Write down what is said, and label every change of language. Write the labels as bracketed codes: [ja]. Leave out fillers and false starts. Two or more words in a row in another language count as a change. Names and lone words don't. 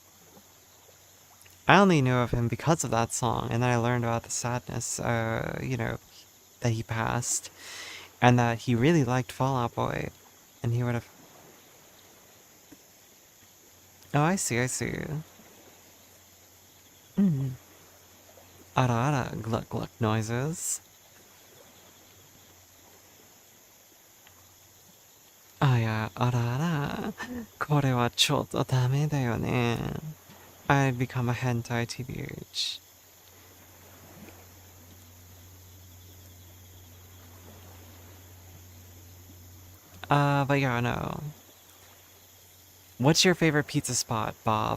[en] I only knew of him because of that song, and then I learned about the sadness, that he passed, and that he really liked Fall Out Boy, and he would have... Oh, I see, I see. [ja] あらあら, [en] gluck gluck noises. Ah yeah, [ja] あらあら. これはちょっとダメだよね. [en] I'd become a hentai TBH. But yeah, no. What's your favorite pizza spot, Bob?